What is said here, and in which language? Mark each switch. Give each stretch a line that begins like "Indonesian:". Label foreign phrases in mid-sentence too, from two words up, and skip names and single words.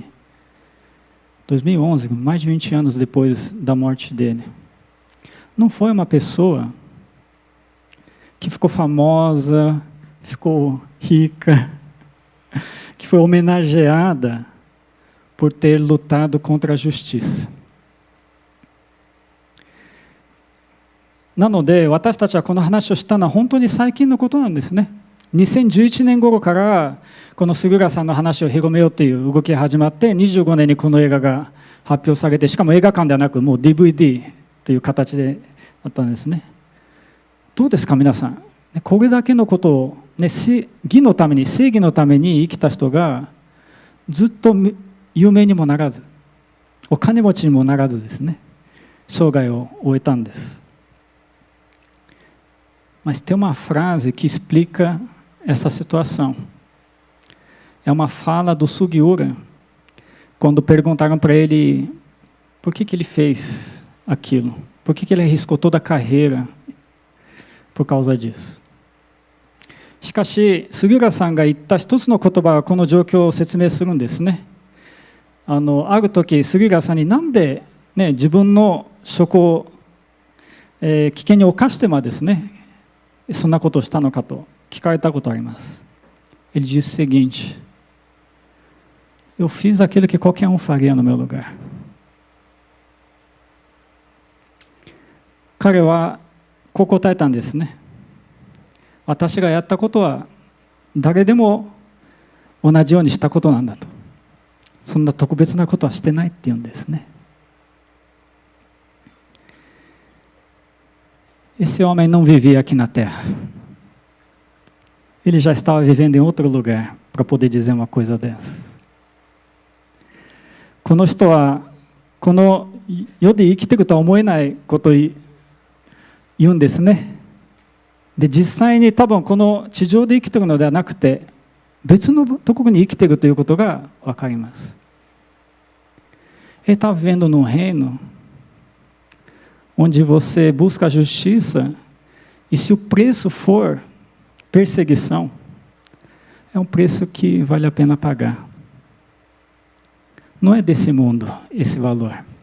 Portuguese: 2011, mais de 20 anos depois da morte dele. Não foi uma pessoa que ficou famosa, ficou rica, que foi homenageada por ter lutado contra a justiça.
Japanese: なので、私たちはこの話をしたのは本当に最近のことなんですね。2011年頃からこの杉浦さんの話を広めようという動きが始まって、25年にこの映画が発表されて、しかも映画館ではなくもう DVD という形であったんですね。どうですか皆さん。これだけのことを、義のために、正義のために生きた人がずっと有名にもならず、お金持ちにもならずですね、生涯を終えたんです。
Portuguese: Mas tem uma frase que explica essa situação. É uma fala do Sugiura, quando perguntaram para ele por que ele fez aquilo, por que ele arriscou toda a carreira por causa disso.
Japanese: しかし、杉浦さんが言った一つの言葉はこの状況を説明するんですね。ある時、杉浦さんになんで、自分の職を、危険に冒してもですね、そんなことをしたのかと聞かれたことがあります。
Portuguese: Ele disse o seguinte: eu fiz aquilo que qualquer faria no meu lugar.
Japanese: 彼はこう答えたんですね。私がやったことは誰でも同じようにしたことなんだと。そんな特別なことはしてないって言うんですね。
Portuguese: Esse homem não vivia aqui na Terra. Ele já estava vivendo em outro lugar para poder dizer uma coisa dessas.
Japanese: この人はこの世で生きているとは思えないことを言うんですね。で、実際に多分この地上で生きているのではなくて、別のところに生きているということが分かります。
Portuguese: Ele está vivendo num reino onde você busca a justiça, e se o preço for perseguição, é um preço que vale a pena pagar. Não é desse mundo esse valor.